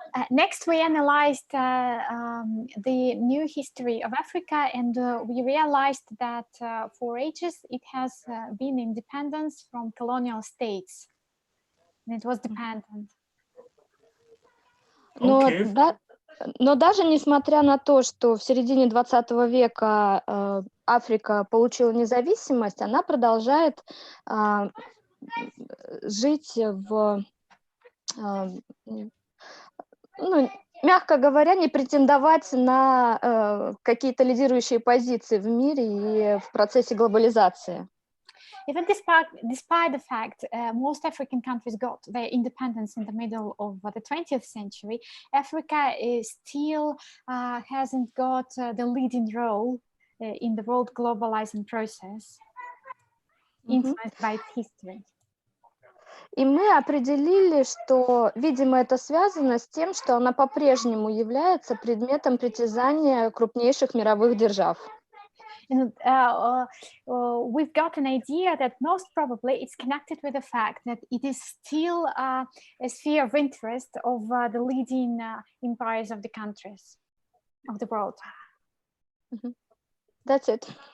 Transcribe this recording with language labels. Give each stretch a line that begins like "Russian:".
English: Next, we analyzed the new history of Africa, and we realized that for ages it has been independent from colonial states, and it was dependent.
Russian: Но даже несмотря на то, что в середине 20 века Африка получила независимость, она продолжает жить в... мягко говоря, не претендовать на какие-то лидирующие позиции в мире и в процессе глобализации.
English: Even despite the fact most African countries got their independence in the middle of the 20th century, Africa still hasn't got the leading role in the world globalizing process, influenced by its history.
Russian: И мы определили, что, видимо, это связано с тем, что она по-прежнему является предметом притязания крупнейших мировых держав.
English: And we've got an idea that most probably it's connected with the fact that it is still a sphere of interest of the leading empires of the countries of the world. That's it.